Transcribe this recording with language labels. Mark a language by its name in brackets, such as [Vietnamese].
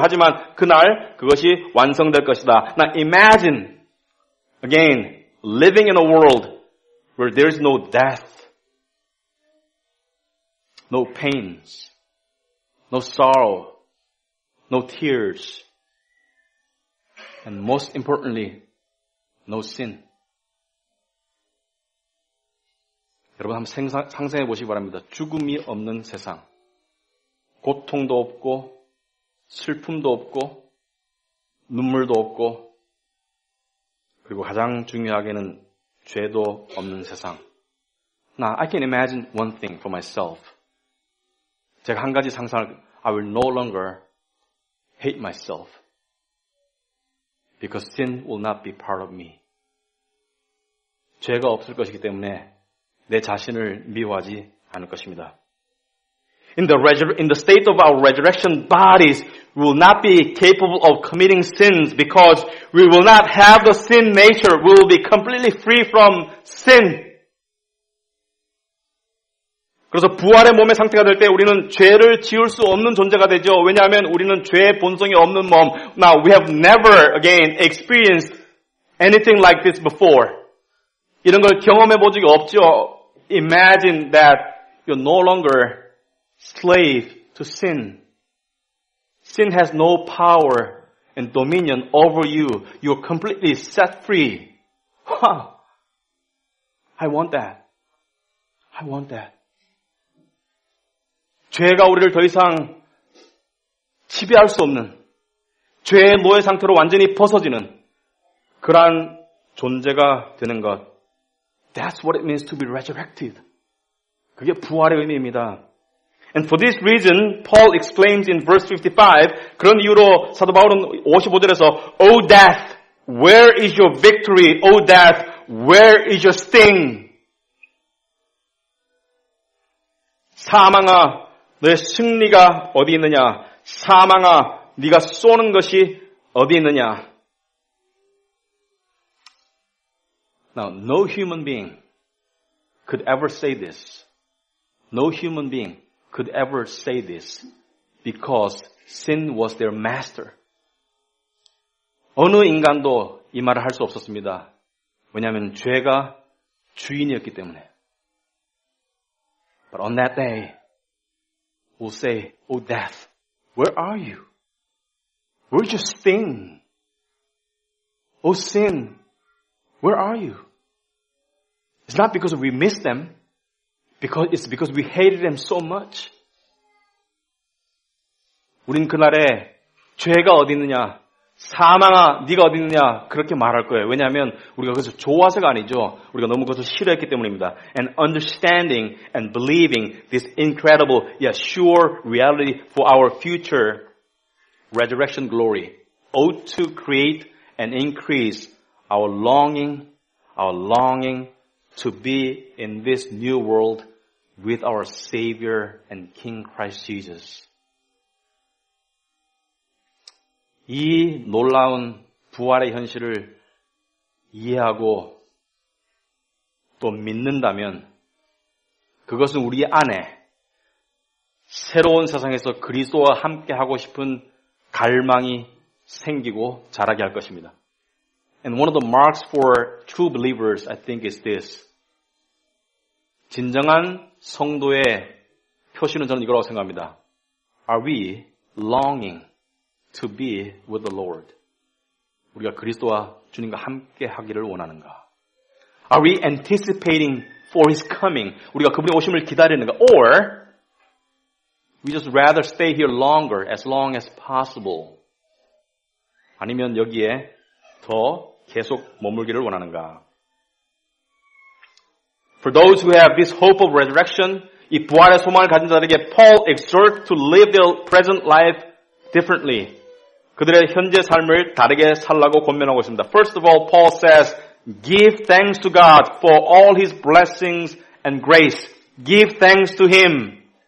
[Korean] 하지만 그날 그것이 완성될 것이다. [English] Now imagine again living in a world where there is no death, no pains, no sorrow, no tears, and most importantly, no sin. [Korean] 여러분 한번 상상해 보시기 바랍니다. 죽음이 없는 세상. 고통도 없고 슬픔도 없고 눈물도 없고 그리고 가장 중요하게는 죄도 없는 세상. [English] Now, I can imagine one thing for myself. [Korean] 제가 한 가지 상상을 [English] I will no longer hate myself because sin will not be part of me. [Korean] 죄가 없을 것이기 때문에 내 자신을 미워하지 않을 것입니다. [English] In the state of our resurrection bodies, we will not be capable of committing sins because we will not have the sin nature. We will be completely free from sin. [Korean] 그래서 부활의 몸의 상태가 될 때 우리는 죄를 지을 수 없는 존재가 되죠. 왜냐하면 우리는 죄의 본성이 없는 몸. [English] Now, we have never again experienced anything like this before. [Korean] 이런 걸 경험해 본 적이 없죠. [English] Imagine that you're no longer slave to sin. Sin has no power and dominion over you. You're completely set free. I want that. I want that. [Korean] 죄가 우리를 더 이상 지배할 수 없는 죄의 노예 상태로 완전히 벗어지는 그러한 존재가 되는 것. [English] That's what it means to be resurrected. [Korean] 그게 부활의 의미입니다. [English] And for this reason, Paul explains in verse 55, [Korean] 그런 이유로 사도 바울은 55절에서 [English] O death, where is your victory? O death, where is your sting? [Korean] 사망아, 너의 승리가 어디 있느냐? 사망아, 네가 쏘는 것이 어디 있느냐? [English] Now, no human being could ever say this. No human being could ever say this because sin was their master. [Korean] 어느 인간도 이 말을 할 수 없었습니다. 왜냐하면 죄가 주인이었기 때문에. [English] But on that day, we'll say, O death, where are you? Where's your sting? O sin, where are you? It's not because we missed them. It's because we hated them so much. [Korean] 우린 그날에 죄가 어디 있느냐, 사망아 네가 어디 있느냐 그렇게 말할 거예요. 왜냐하면 우리가 그것을 좋아서가 아니죠. 우리가 너무 그것을 싫어했기 때문입니다. [English] And understanding and believing this incredible yet sure reality for our future resurrection glory ought to create and increase our longing to be in this new world with our Savior and King Christ Jesus. [Korean] 이 놀라운 부활의 현실을 이해하고 또 믿는다면 그것은 우리 안에 새로운 세상에서 그리스도와 함께 하고 싶은 갈망이 생기고 자라게 할 것입니다. [English] And one of the marks for true believers, I think, is this. [Korean] 진정한 성도의 표시는 저는 이거라고 생각합니다. [English] Are we longing to be with the Lord? [Korean] 우리가 그리스도와 주님과 함께 하기를 원하는가? [English] Are we anticipating for His coming? [Korean] 우리가 그분의 오심을 기다리는가? [English] Or we just rather stay here longer, as long as possible? [Korean] 아니면 여기에 더 계속 머물기를 원하는가? [English] For those who have this hope of resurrection, [Korean] 이 부활의 소망을 가진 자들에게 [English] Paul exhorts to live their present life differently. [Korean] 그들의 현재 삶을 다르게 살라고 권면하고 있습니다. [English] First of all, Paul says, give thanks to God for all His blessings and grace. Give thanks to Him.